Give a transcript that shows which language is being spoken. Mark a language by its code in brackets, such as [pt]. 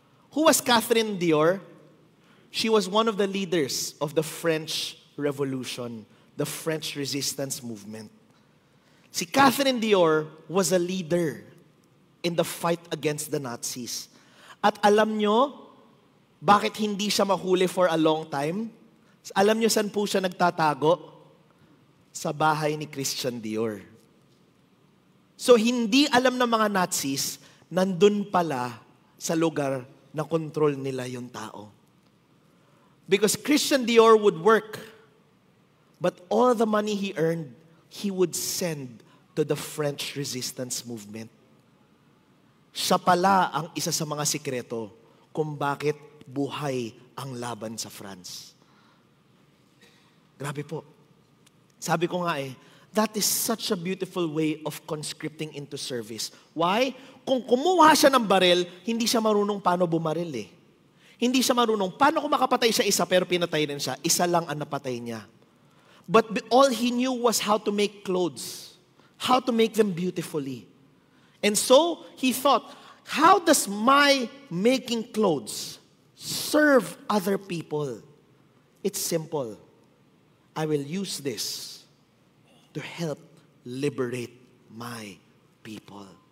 [en] Who was Catherine Dior? She was one of the leaders of the French Revolution, the French resistance movement. Si Catherine Dior was a leader in the fight against the Nazis. [tl] At alam nyo, bakit hindi siya mahuli [en] for a long time? [tl] Alam nyo saan po siya nagtatago? Sa bahay ni Christian Dior. So hindi alam ng mga Nazis, nandun pala sa lugar na control nila yung tao. [en] Because Christian Dior would work, but all the money he earned, he would send to the French resistance movement. [tl] Siya pala ang isa sa mga sikreto kung bakit buhay ang laban sa France. Grabe po. Sabi ko nga [en] that is such a beautiful way of conscripting into service. Why? [tl] Kung kumuha siya ng baril, hindi siya marunong paano bumaril Hindi siya marunong paano kung makapatay siya isa pero pinatay din siya. Isa lang ang napatay niya. [en] But all he knew was how to make clothes. How to make them beautifully. And so, he thought, how does my making clothes serve other people? It's simple. I will use this to help liberate my people.